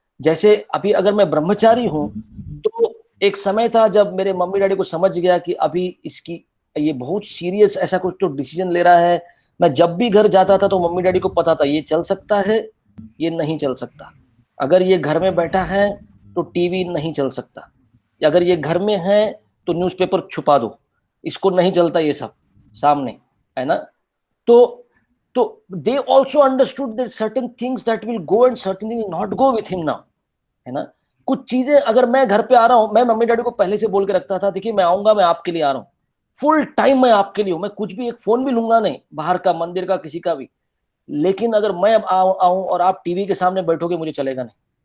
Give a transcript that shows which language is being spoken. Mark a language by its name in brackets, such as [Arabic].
[Hindi] जैसे अभी अगर मैं ब्रह्मचारी हूँ, तो एक समय था जब मेरे मम्मी डैडी को समझ गया कि अभी इसकी ये बहुत सीरियस ऐसा कुछ तो डिसीजन ले रहा है। मैं जब भी घर जाता था तो मम्मी डैडी को पता था ये चल सकता है, ये नहीं चल सकता। अगर ये घर में बैठा है तो टीवी नहीं चल सकता, अगर ये घर में है तो न्यूज़पेपर छुपा दो, इसको नहीं चलता ये सब सामने, है ना? [English] तो they also understood that certain things that will go and certain things will not go with him now, [Hindi] है ना? कुछ चीजें अगर मैं घर पे आ रहा हूँ, मैं मम्मी डैडी को पहले से बोल के रखता था, देखिए मैं आऊंगा, मैं आपके लिए आ रहा हूँ, फुल टाइम मैं आपके लिए हूँ, मैं कुछ भी एक फोन भी लूंगा नहीं बाहर का, मंदिर का, किसी का भी। लेकिन अगर मैं अब आऊं और आप टीवी के सामने बैठोगे, मुझे चलेगा नहीं।